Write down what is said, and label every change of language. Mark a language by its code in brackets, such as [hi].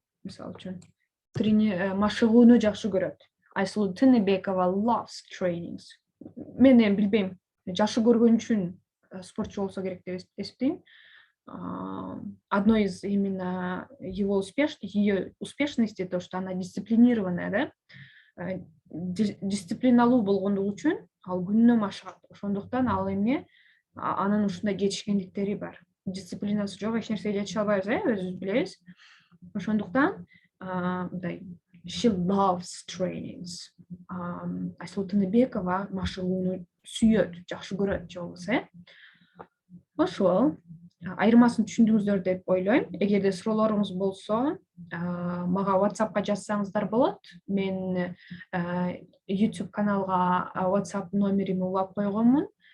[ky] Мисалы үчүн, машыгууну жакшы көрөт. Айсулуу Тыныбекова [en] loves trainings. [ky] Мен эми билбейм, жакшы көргөн үчүн спортчу болсо керек деп эсептейм. [ru] Одно из именно ее успешности то, что она дисциплинированная, да? [ky] Дисциплиналуу болгондугу үчүн ал күнүнө машыгат. Ошондуктан ал эмне анын ушундай жетишкендиктери бар. Дисциплинасы жок, эч нерсеге жетише албайбыз, өзүбүз билебиз. Ошондуктан [en] she loves trainings. [ky] Айсулуу Тыныбекова машыгууну сүйөт, жакшы көрөт же болбосо. Ошол айырмасын түшүндүңүздөр деп ойлойм. Эгерде суроолоруңуз болсо, мага WhatsAppка жазсаңыздар болот. Мен YouTube каналга WhatsApp номерими улап койгонмун.